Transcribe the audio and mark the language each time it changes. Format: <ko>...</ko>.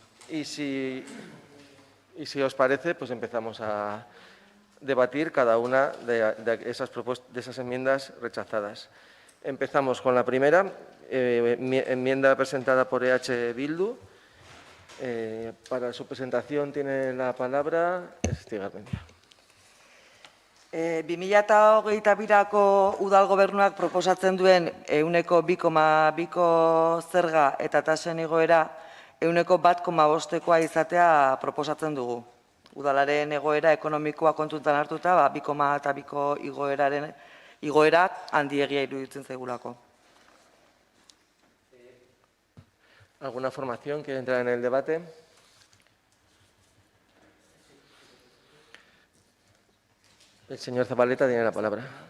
<es>Y si os parece, pues empezamos a debatir cada una de esas enmiendas rechazadas. Empezamos con la primera, enmienda presentada por EH Bildu. Para su presentación tiene la palabra Estigarmendia.</es> <eu>2022ko udal gobernuak proposatzen duen 2,2ko zerga eta tasen igoera 1,5koa izatea proposatzen dugu. Udalaren egoera ekonomikoa kontutan hartuta, 2,2ko igoera handiegia iruditzen zaigulako.</eu> <es>¿Alguna formación quiere entrar en el debate? El señor Zabaleta tiene la palabra.</es>